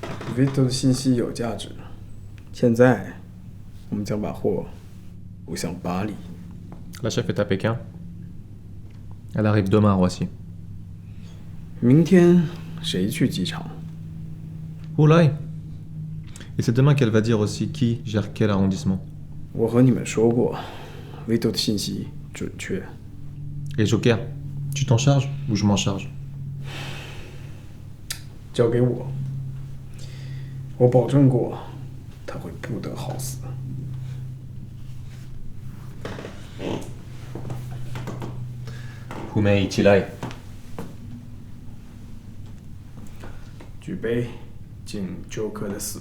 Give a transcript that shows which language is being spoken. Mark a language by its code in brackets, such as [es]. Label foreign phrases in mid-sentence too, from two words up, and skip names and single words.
[zh] Vito 的信息有价值。现在，我们将把货运向巴黎。 [fr] La chef est à Pékin. Elle arrive demain à Roissy. [zh] 明天谁去机场？ [fr] Oulai. Et c'est demain qu'elle va dire aussi qui gère quel arrondissement. [zh] 我和你们说过 ，Vito 的信息准确。 [fr] Et Joker, tu t'en charges ou je m'en charge? [zh] 交给我，我保证过，他会不得好死。 Humei Chilai. 举杯敬 Joker 的死。